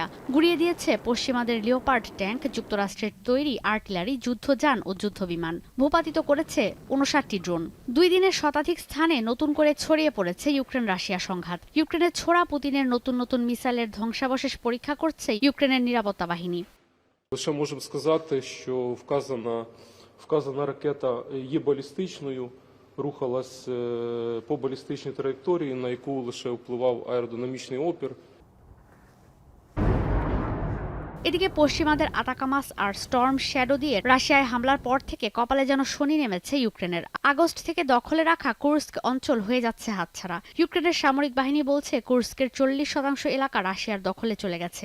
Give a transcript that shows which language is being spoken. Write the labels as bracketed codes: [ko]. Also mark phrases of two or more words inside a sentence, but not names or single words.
[bn] গুড়িয়ে দিয়েছে পশ্চিমাদের লিওপার্ড ট্যাঙ্ক, যুক্তরাষ্ট্রের তৈরি আর্টিলারি, যুদ্ধযান ও যুদ্ধবিমান। ভূপাতিত করেছে ৫৯টি ড্রোন। ২ দিনের শতাধিক স্থানে নতুন করে ছড়িয়ে পড়েছে ইউক্রেন রাশিয়া সংঘাত। ইউক্রেনের ছোড়া পুতিনের নতুন নতুন মিসাইলের ধ্বংসাবশেষ পরীক্ষা করছে ইউক্রেনের নিরাপত্তা বাহিনী। [uk] Лише можемо сказати, що вказана ракета є балістичною, рухалась по балістичній траєкторії, на яку лише впливав аеродинамічний опір. [bn] এদিকে পশ্চিমাদের আতাকামাস আর স্টর্ম শ্যাডো দিয়ে রাশিয়ায় হামলার পর থেকে কপালে যেন শনি নেমেছে ইউক্রেনের। আগস্ট থেকে দখলে রাখা কুর্স্ক অঞ্চল হয়ে যাচ্ছে হাতছাড়া। ইউক্রেনের সামরিক বাহিনী বলছে কুর্স্কের ৪০% এলাকা রাশিয়ার দখলে চলে গেছে।